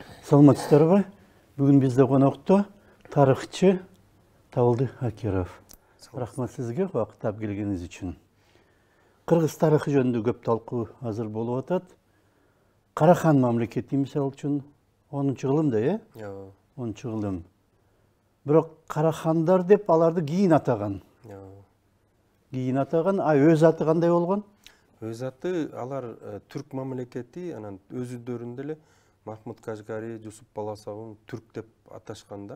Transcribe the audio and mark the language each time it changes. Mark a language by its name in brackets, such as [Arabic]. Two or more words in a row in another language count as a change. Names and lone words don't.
[Kyrgyz] Саламатсыздарбы? [Kazakh] Бүгін бізде қонақта тарихчы Табылды Акиров. Рахмат сізге уақыт тап келгеніңіз үшін. Қырғыз тарихы жөнінде көп талқы азыр болып атат. [Kyrgyz] Карахан мамлекети мисал үчүн 10-чы кылымда, э? 10-чы кылым. Бирок карахандар деп аларды кийин атаган. Кийин атаган, өз аты кандай болгон? Өз аты алар түрк мамлекети, анан өзүдөрүндө эле Махмуд Кажгари, Жусуп Баласагун түрк деп аташканда.